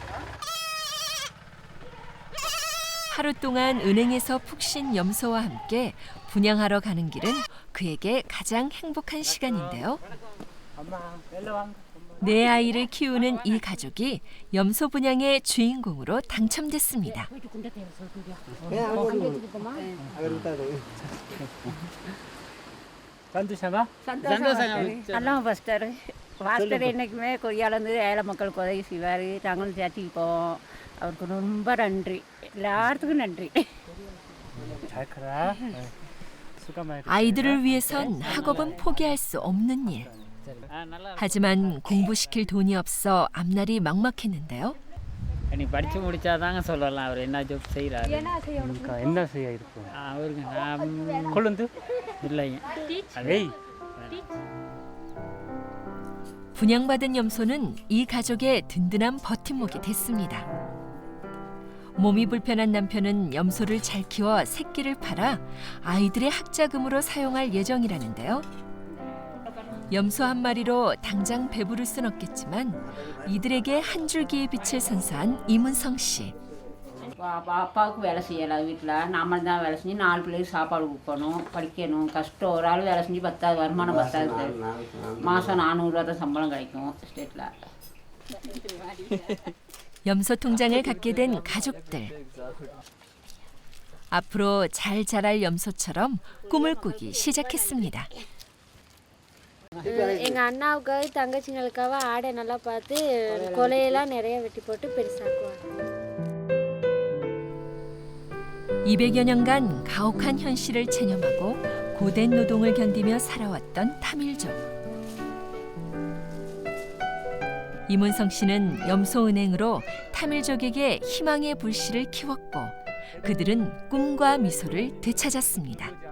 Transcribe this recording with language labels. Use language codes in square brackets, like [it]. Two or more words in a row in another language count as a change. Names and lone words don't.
[ko] 하루 동안 은행에서 푹 쉰 염소와 함께 분양하러 가는 길은 그에게 가장 행복한 시간인데요. 네 아이를 키우는 이 가족이 염소 분양의 주인공으로 당첨됐습니다. 산두샤마? [ta] அல்லாம் பாஸ்டர் பாஸ்டர் என்றைக்குமே கொய்யாலேருந்து ஏழை மக்களுக்கு உதவி செய்வார். நாங்களும் சேர்த்துப்போம். அவருக்கு ரொம்ப நன்றி. எல்லாத்துக்கும் நன்றி. [ko] 잘 커라. 수고 많이. 아이들을 위해선 학업은 포기할 수 없는 일. 하지만 공부시킬 돈이 없어 앞날이 막막했는데요. [ta] நீ படித்து முடிச்சாதாங்க சொல்லலாம் அவர் என்ன ஜாப் செய்கிறாரு. 그러니까 옛날 세야 이렇고. அவருக்கு நான் 콜런드? இல்லைங்க. 에이. [ko] 분양받은 염소는 이 가족의 든든한 버팀목이 됐습니다. 몸이 불편한 남편은 염소를 잘 키워 새끼를 팔아 아이들의 학자금으로 사용할 예정이라는데요. 염소 한 마리로 당장 배부를 순 없겠지만 이들에게 한 줄기의 빛을 선사한 이문성 씨. [ta] அப்பாவுக்கு வேலை செய்யலாம் வீட்டில். நாம தான் வேலை செஞ்சு 4 பிள்ளைக்கு சாப்பாடு கொடுக்கணும், படிக்கணும். கஷ்டம். ஒரு ஆள் வேலை செஞ்சு 10,000 வருமானம் 10,000. மாதம் 400 ரூபா தான் சம்பளம் கிடைக்கும் ஸ்டேட்டில். [ko] 염소 통장을 갖게 된 가족들. 앞으로 잘 자랄 염소처럼 꿈을 꾸기 시작했습니다. [ta] எங்கள் அண்ணாவுக்காக தங்கச்சிங்களுக்காக ஆடை நல்லா பார்த்து கொலையெல்லாம் நிறைய வெட்டி போட்டு பெருசாக்குவாங்க. [ko] 200여 년간 가혹한 현실을 체념하고 고된 노동을 견디며 살아왔던 타밀족. 이문성 씨는 염소은행으로 타밀족에게 희망의 불씨를 키웠고 그들은 꿈과 미소를 되찾았습니다.